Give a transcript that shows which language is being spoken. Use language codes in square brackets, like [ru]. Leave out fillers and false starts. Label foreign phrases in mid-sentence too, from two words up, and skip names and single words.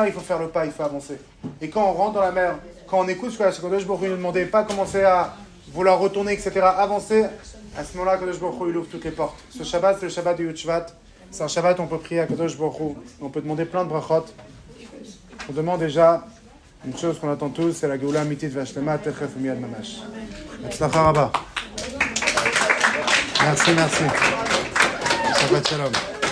[fr] Il faut faire le pas, il faut avancer. Et quand on rentre dans la mer, quand on écoute ce que [he] הקדוש ברוך הוא [fr] nous demandait, pas commencer à vouloir retourner, etc., avancer, à ce moment-là, [he] הקדוש ברוך הוא, [fr] il ouvre toutes les portes. Ce Shabbat, c'est le Shabbat de [he] יוד שבט. [fr] C'est un Shabbat où on peut prier à [he] הקדוש ברוך הוא. [fr] On peut demander plein de brachot. On demande déjà une chose qu'on attend tous, c'est la [he] גאולה אמיתית והשלמה תיכף ומיד ממש. הצלחה רבה. Merci. שבת שלום.